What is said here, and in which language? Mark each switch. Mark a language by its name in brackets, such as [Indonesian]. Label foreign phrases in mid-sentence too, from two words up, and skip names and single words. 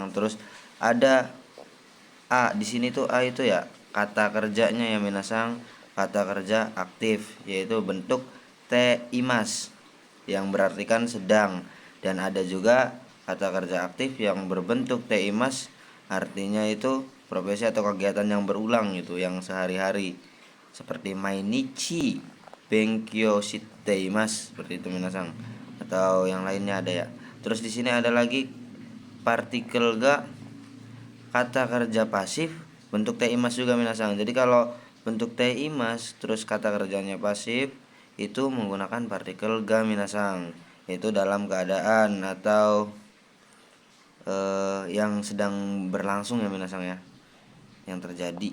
[Indonesian] Terus ada a di sini tuh, a itu ya kata kerjanya ya minasang, kata kerja aktif, yaitu bentuk [Japanese] ています [Indonesian] yang berartikan sedang. Dan ada juga kata kerja aktif yang berbentuk [Japanese] ています, [Indonesian] artinya itu profesi atau kegiatan yang berulang, itu yang sehari-hari, seperti [Japanese] 毎日勉強しています, [Indonesian] seperti itu minasang. Atau yang lainnya ada ya. Terus di sini ada lagi partikel ga, kata kerja pasif bentuk [Japanese] ています [Indonesian] juga minasang. Jadi kalau bentuk [Japanese] ています [Indonesian] terus kata kerjanya pasif, itu menggunakan partikel ga minasang, yaitu dalam keadaan atau yang sedang berlangsung ya minasang ya, yang terjadi.